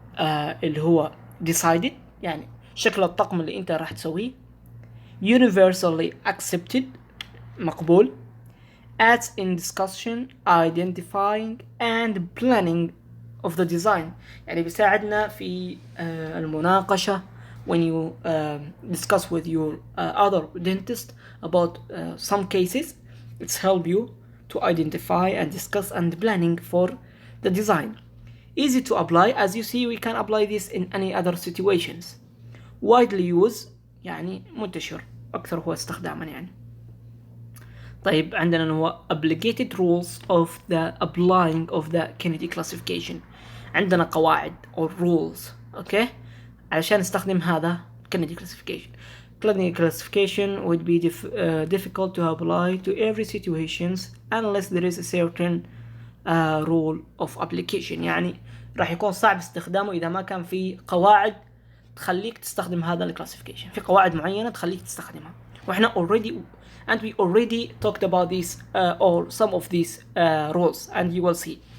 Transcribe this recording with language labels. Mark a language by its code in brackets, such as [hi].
[ar] اللي هو decided يعني شكل الطقم اللي انت راح تسويه. [en] universally accepted مقبول. aids in discussion, identifying and planning of the design [ar] يعني بيساعدنا في المناقشة [en] when you discuss with your other dentist about some cases. It's help you to identify and discuss and planning for the design. Easy to apply, as you see we can apply this in any other situations. Widely used [ar] يعني منتشر أكثر هو استخداما يعني. طيب عندنا إنه هو [en] obligated rules of the applying of the Kennedy classification. [ar] عندنا قواعد or rules أوكي علشان نستخدم هذا Kennedy classification. [en] Kennedy classification would be difficult to apply to every situations unless there is a certain rule of application [ar] يعني راح يكون صعب استخدامه إذا ما كان في قواعد تخليك تستخدم هذا الكلاسيفيكيشن. في قواعد معينة تخليك تستخدمها وإحنا [en] we already talked about these or some of these rules and you will see.